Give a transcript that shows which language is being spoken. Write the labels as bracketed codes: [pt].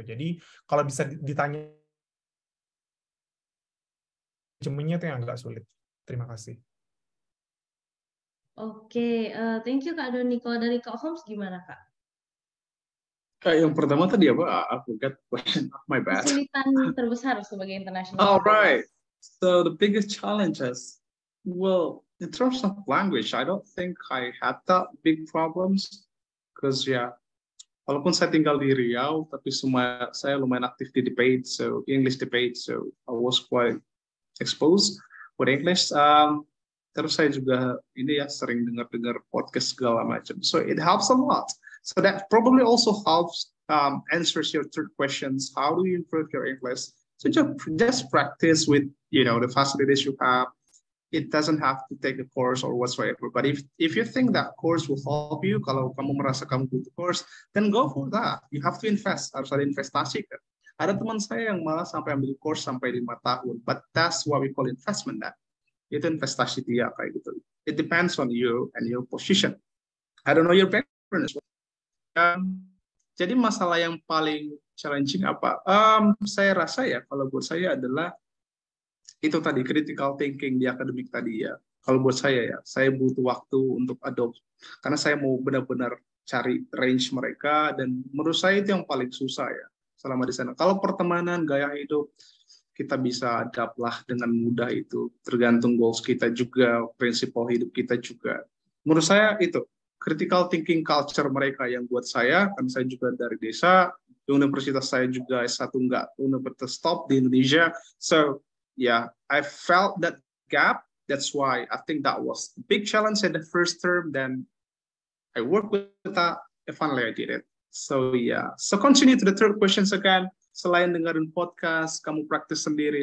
[id] Jadi kalau bisa ditanya manajemennya itu yang agak sulit. Terima kasih. [en] Oke, thank you Kak Doni. [id] Kalau dari Kak Holmes gimana Kak? [en] Yang pertama tadi apa? I forgot the question. My bad. [id] Kesulitan terbesar sebagai international. [en] All right. So the biggest challenges, well, in terms of language, I don't think I had that big problems because [id] walaupun saya tinggal di Riau, tapi saya lumayan aktif di [en] debate, so English debate, so I was quite exposed with English. [id] Terus saya juga sering dengar podcast segala macam, [en] so it helps a lot. So that probably also helps answers your third questions. How do you improve your English? So just practice with the facilities you have. It doesn't have to take a course or whatsoever. But if you think that course will help you, [id] kalau kamu merasa kamu butuh course, [en] then go for that. You have to invest. [id] Harus ada investasi kan. Ada teman saya yang malah sampai ambil course sampai 5 tahun. [en] But that's what we call investment. [id] Itu investasi dia kayak gitu. [en] It depends on you and your position. I don't know your background. [id] Jadi masalah yang paling challenging apa? Saya rasa kalau buat saya adalah itu tadi, critical thinking di akademik tadi ya. Kalau buat saya saya butuh waktu untuk adopt, karena saya mau benar-benar cari range mereka, dan menurut saya itu yang paling susah ya selama di sana. Kalau pertemanan, gaya hidup, kita bisa adapt lah dengan mudah, itu tergantung goals kita juga, prinsip hidup kita juga. Menurut saya itu critical thinking culture mereka yang buat saya, kan saya juga dari desa, universitas saya juga S1 enggak universitas top di Indonesia. [en] So I felt that gap. That's why I think that was the big challenge in the first term. Then I worked with that, and finally I did it. So so continue to the third questions again. [id] Selain dengerin podcast, kamu praktis sendiri.